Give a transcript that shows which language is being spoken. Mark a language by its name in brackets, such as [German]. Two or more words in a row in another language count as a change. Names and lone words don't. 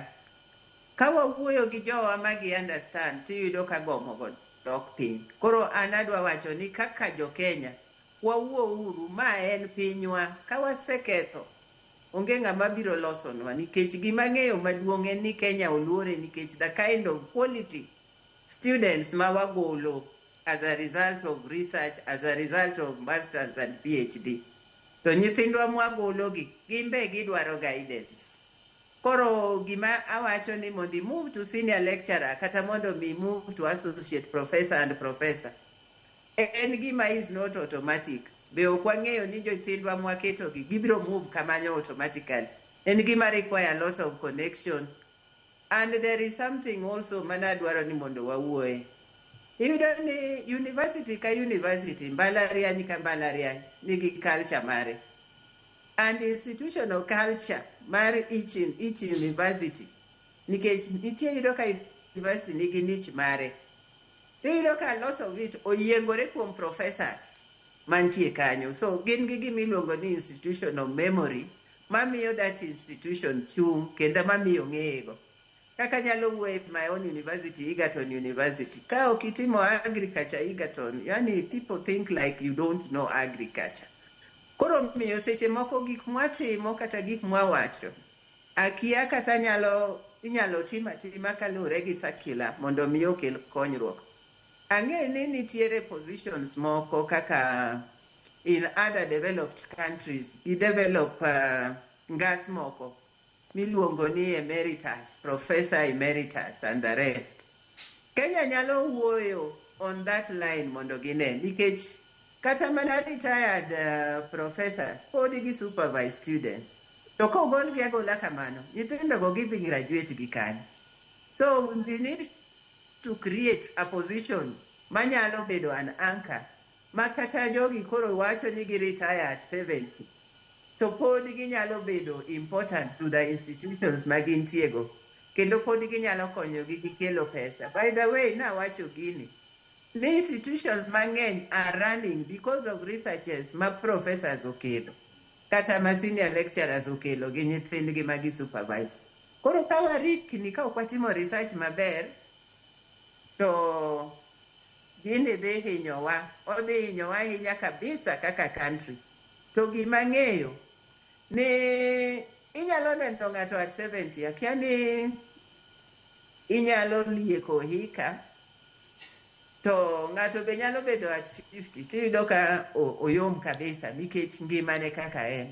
[Luo (Kenya and Tanzania)] Ka wawuoyo gi jowa ma gi understand, tiyudo ka gomo go dok piny. Koro anadwa wacho ni kaka jo Kenya, wawuo uru ma en pinywa, ka waseketho, onge ng'ama biro losonwa nikech gima ng'eyo maduong' en ni Kenya oluore nikech [English] the kind of quality students [Luo (Kenya and Tanzania)] ma wagolo [English] as a result of research, as a result of masters and PhD. [Luo (Kenya and Tanzania)] To nyithindwa mwagolo gi, gimbe gidwaro guidance. Koro gima awacho ni mondi [English] move to senior lecturer, [Luo (Kenya and Tanzania)] kata mondo mi [English] move to associate professor and professor. [Luo (Kenya and Tanzania)] En gima [English] is not automatic. [Luo (Kenya and Tanzania)] Be okwang'eyo ni jothindwa mwaketo gi, gibiro move kamanyo automatically. En gima [English] require a lot of connection. And there is something also [Luo (Kenya and Tanzania)] manadwaro ni mondo wawuoye. Iyudo ni university ka university, mbalariany ka mbalariany nigi culture mare. [English] And institutional culture mar each university. [Luo (Kenya and Tanzania)] Nikech nitie yudo ka university nigi niche mare. Iyudo ka [English] a lot of it [Luo (Kenya and Tanzania)] oyiengore kuom professors mantie kanyo. So gin gi gimiluongo ni [English] institutional memory [Luo (Kenya and Tanzania)] mamiyo [English] that institution [Luo (Kenya and Tanzania)] chung kendo mamiyo ng'eyego. Kaka nyalo wuoye [English] my own university, [Luo (Kenya and Tanzania)] Egerton University. Ka okitimo [English] agriculture Egerton, yani people think like you don't know agriculture. [Luo (Kenya and Tanzania)] Koro miyo seche moko gik mwatimo kata gik mwawacho. Akia kata inyalo tima kalure gi circular mondo miyo kel konyruok. Ang'e ni nitiere positions moko kaka [English] in other developed countries, [Luo (Kenya and Tanzania)] develop ngas moko. Miluongo ni [English] emeritus, professor emeritus and the rest. [Luo (Kenya and Tanzania)] Kenya nyalo wuoyo [English] on that line [Luo (Kenya and Tanzania)] mondo gine nikech kata mana [English] retired professors [Luo (Kenya and Tanzania)] pod gi [English] supervise students. [Luo (Kenya and Tanzania)] To kogol gi agola kamano, nyithindo go [English] give graduate [Luo (Kenya and Tanzania)] gi kanyo. [English] So we need to create a position [Luo (Kenya and Tanzania)] manyalo bedo [English] an anchor. [Luo (Kenya and Tanzania)] Makata jogi koro wacho ni gi [English] retire at 70. [Luo (Kenya and Tanzania)] To pod ginyalo bedo [English] important to the institutions [Luo (Kenya and Tanzania)] magintiego. Kendo pod ginyalo konyo gi kelo pesa. [English] By the way, [Luo (Kenya and Tanzania)] nawacho gini. [English] The institutions mang'eny are running because of researchers [Luo (Kenya and Tanzania)] ma professors okelo. Kata ma [English] senior lecturers [Luo (Kenya and Tanzania)] okelo gi nyithindgi [English] magi supervise. [Luo (Kenya and Tanzania)] Koro ka warikni ka ok watimo research maber, to gini dhi hinyowa. Odhi hinyowa ahinya kabisa kaka country. To gima ng'eyo ni inyalo neno ng'ato [English] at 70, [Luo (Kenya and Tanzania)] akia ni inyalo lieko hika, to ng'ato be nyalo bedo [English] at 50, [Luo (Kenya and Tanzania)] tiyudo ka oyom kabisa nikech ngimane kaka en.